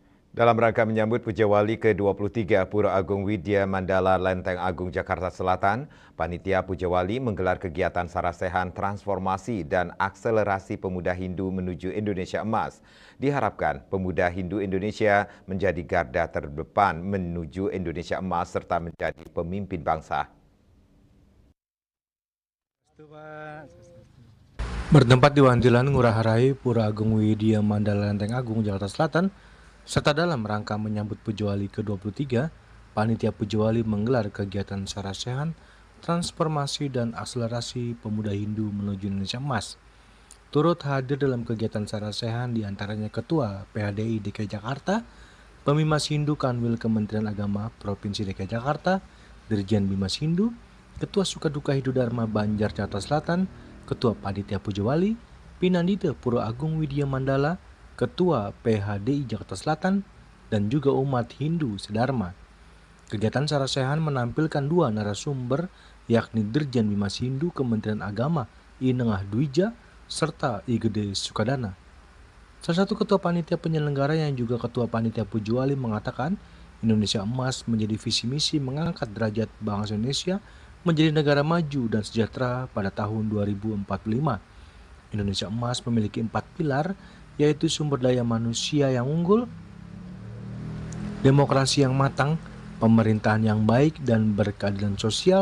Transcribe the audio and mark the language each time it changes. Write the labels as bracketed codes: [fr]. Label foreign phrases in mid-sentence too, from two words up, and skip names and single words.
[id] Dalam rangka menyambut Puja Wali ke-23 Pura Agung Widya Mandala Lenteng Agung Jakarta Selatan, Panitia Puja Wali menggelar kegiatan sarasehan transformasi dan akselerasi pemuda Hindu menuju Indonesia Emas. Diharapkan pemuda Hindu Indonesia menjadi garda terdepan menuju Indonesia Emas serta menjadi pemimpin bangsa. Bertempat di Wantilan, Ngurah Rai, Pura Agung Widya Mandala Lenteng Agung, Jakarta Selatan, serta dalam rangka menyambut Puja Wali ke-23, Panitia Puja Wali menggelar kegiatan sarasehan, transformasi dan akselerasi pemuda Hindu menuju Indonesia Emas. Turut hadir dalam kegiatan sarasehan diantaranya Ketua PHDI DKI Jakarta, Pemimas Hindu Kanwil Kementerian Agama Provinsi DKI Jakarta, Dirjen Bimas Hindu, Ketua Sukaduka Hindu Dharma Banjar Jakarta Selatan, Ketua Panitia Puja Wali, Pinandita Pura Agung Widya Mandala, Ketua PHDI Jakarta Selatan, dan juga umat Hindu sedharma. Kegiatan sarasehan menampilkan dua narasumber, yakni Dirjen Bimas Hindu Kementerian Agama I Nengah Dwija serta I Gede Sukadana. Salah satu ketua panitia penyelenggara yang juga ketua panitia Puja Wali mengatakan, Indonesia Emas menjadi visi misi mengangkat derajat bangsa Indonesia menjadi negara maju dan sejahtera pada tahun 2045. Indonesia Emas memiliki 4 pilar, yaitu sumber daya manusia yang unggul, demokrasi yang matang, pemerintahan yang baik, dan berkeadilan sosial.